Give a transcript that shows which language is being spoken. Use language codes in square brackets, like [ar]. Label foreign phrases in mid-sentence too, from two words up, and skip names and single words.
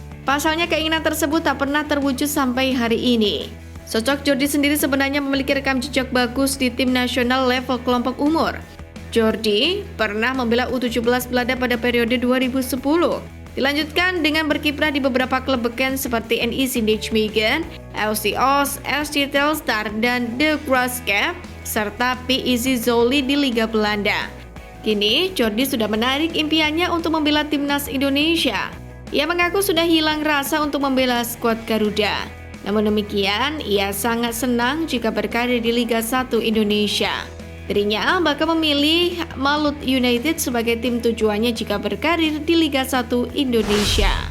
[id] Pasalnya keinginan tersebut tak pernah terwujud sampai hari ini. Sosok Jordi sendiri sebenarnya memiliki rekam jejak bagus di tim nasional level kelompok umur. Jordi pernah membela U17 Belanda pada periode 2010. Dilanjutkan dengan berkiprah di beberapa klub beken seperti NEC Nijmegen, FC Oss, FC Telstar, dan De Graafschap, serta PSV Zwolle di Liga Belanda. Kini, Jordi sudah menarik impiannya untuk membela timnas Indonesia. Ia mengaku sudah hilang rasa untuk membela skuad Garuda. Namun demikian, ia sangat senang jika berkarir di Liga 1 Indonesia. Dirinya bakal memilih Malut United sebagai tim tujuannya jika berkarir di Liga 1 Indonesia.